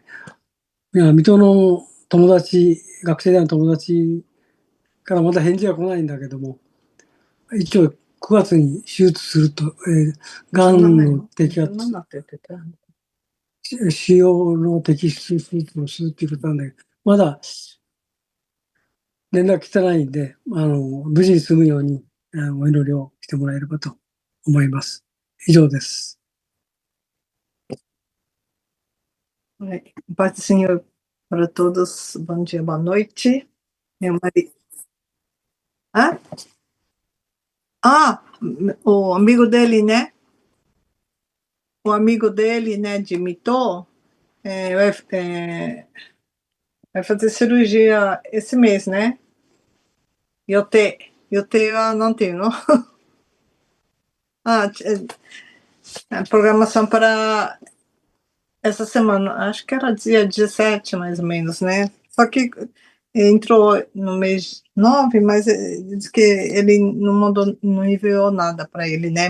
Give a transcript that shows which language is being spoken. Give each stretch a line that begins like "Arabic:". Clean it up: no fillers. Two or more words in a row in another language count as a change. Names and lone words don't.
Japanese: いや、水戸の友達、学生時代の友達からまだ返事が来ないんだけども、一応9月に手術すると、がんの摘発、腫瘍の摘出手術をするっていうことなんだけど、まだ連絡来てないんで、無事に済むようにお祈りをしてもらえればと思います。以上です。
Portuguese: Paz do Senhor para todos. Bom dia, boa noite. Meu marido. O amigo dele, né? O amigo dele, né, de Mito, vai fazer cirurgia esse mês, né?
Japanese: Yoteはなんていうの?
Portuguese: A programação para essa semana, acho que era dia 17, mais ou menos, né? Só que entrou no mês 9, mas diz que ele não enviou nada para ele, né?